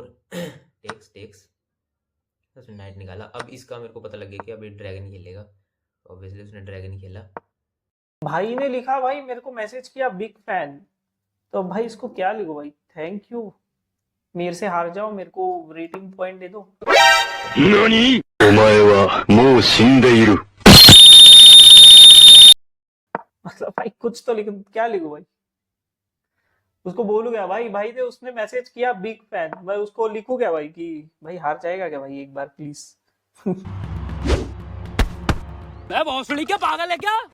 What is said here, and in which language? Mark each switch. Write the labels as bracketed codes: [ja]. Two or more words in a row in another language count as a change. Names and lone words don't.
[hi] टेक्स टेक्स, उसने नाइट निकाला। अब इसका मेरे को पता लग गया कि अब ये ड्रैगन खेलेगा। ऑब्वियसली उसने ड्रैगन खेला। भाई ने लिखा, भाई मेरे को मैसेज किया [en] big fan. [hi] तो भाई इसको क्या लिखो भाई, [en] thank you. [hi] मेरे से हार जाओ, मेरे को [en] rating point [hi] दे दो। [ja] 何お前はもう死んでいる。 [hi] मतलब भाई कुछ तो लिख, क्या लिखो भाई। उसको बोलू क्या भाई, भाई ने उसने मैसेज किया [en] big fan, [hi] मैं उसको लिखू क्या भाई कि भाई हार जाएगा क्या भाई एक बार प्लीज। मैं भोसड़ी क्या पागल है क्या?